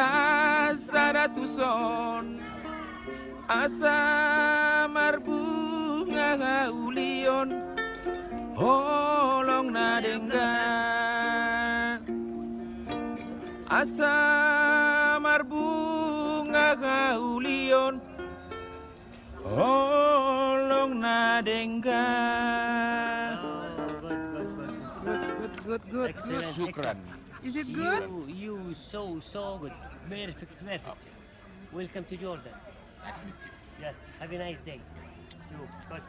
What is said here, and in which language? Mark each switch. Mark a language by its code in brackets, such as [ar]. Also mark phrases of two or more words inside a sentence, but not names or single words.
[bbc] son Asa marbunga gaulion Holong na denggan Asa marbunga gaulion Holong na denggan [en] Good. excellent [ar] Syukran. [en] Is it good? you so good perfect welcome to Jordan Nice to meet you. yes have a nice day you good